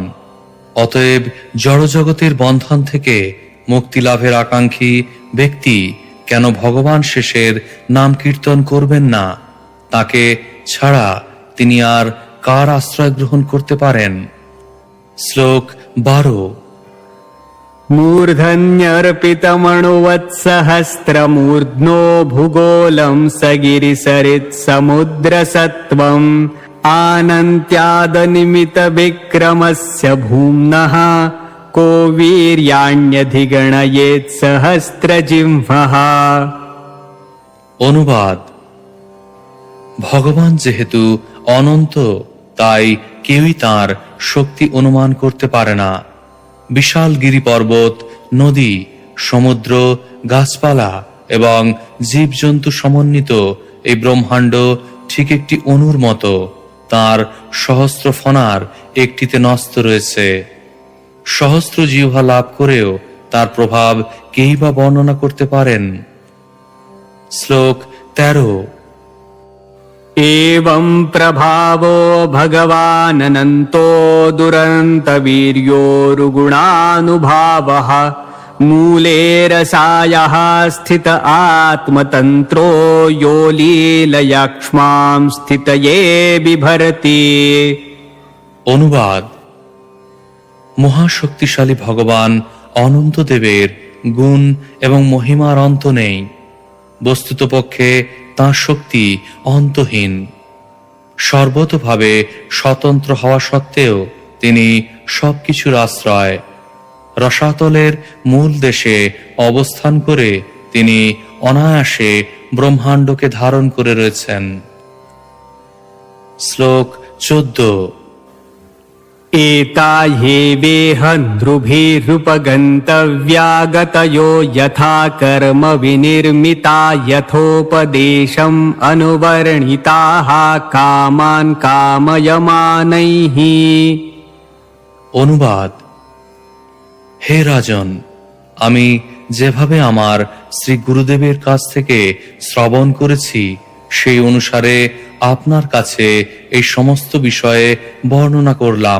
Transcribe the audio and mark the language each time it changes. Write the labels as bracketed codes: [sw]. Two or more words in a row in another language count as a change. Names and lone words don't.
[bn] অতএব জড়জগতের বন্ধন থেকে মুক্তি লাভের আকাঙ্ক্ষী ব্যক্তি কেন ভগবান শেষের নাম কীর্তন করবেন না? তাকে ছাড়া তিনি আর কার আশ্রয় গ্রহণ করতে পারেন? শ্লোক 12। [sa] मूर्धन्यर्पितमणुवत्सहस्रमूर्ध्नो भूगोलं सगिरिसरित्समुद्रसत्त्वम् आनन्त्यादनिमितविक्रमस्य भूम्नः को वीर्याण्यधिगणयेत् सहस्रजिह्वः। [bn] অনুবাদ: ভগবান যেহেতু অনন্ত, তাই কেউই তার শক্তি অনুমান করতে পারে না। বিশাল গিরি পর্বত, নদী, সমুদ্র, গাছপালা এবং জীবজন্তু সমন্বিত এই ব্রহ্মাণ্ড ঠিক একটি অণুর মতো, তার সহস্র ফণার একটিতে ন্যস্ত রয়েছে। সহস্র জিহ্বা লাভ করেও তার প্রভাব কেই বা বর্ণনা করতে পারেন? শ্লোক 13। [sa] एवं प्रभावो भगवानन्तो दुरन्तवीर्योरुगुणानुभावः मूले रसायः स्थित आत्मतन्त्रो यो लीलया क्ष्मां स्थितये बिभर्ति। [bn] অনুবাদ: মহাশক্তিশালী ভগবান অনন্তদেবের গুণ এবং মহিমার অন্ত নেই। বস্তুতপক্ষে তাঁর শক্তি অন্তহীন। সর্বতোভাবে স্বতন্ত্র হওয়া সত্ত্বেও তিনি সবকিছুর আশ্রয়। রসাতলের মূল দেশে অবস্থান করে তিনি অনায়াসে ব্রহ্মাণ্ডকে ধারণ করে রয়েছেন। শ্লোক 14। [sa] एता ये वेहन्ध्रुभिरुपगन्तव्या गतयो यथा कर्म विनिर्मिता यथोपदेशम् अनुवर्णिताः कामान् कामयमानैः। [bn] অনুবাদ: হে রাজন, আমি যেভাবে আমার শ্রী গুরুদেবের কাছ থেকে শ্রবণ করেছি সেই অনুসারে আপনার কাছে এই সমস্ত বিষয়ে বর্ণনা করলাম।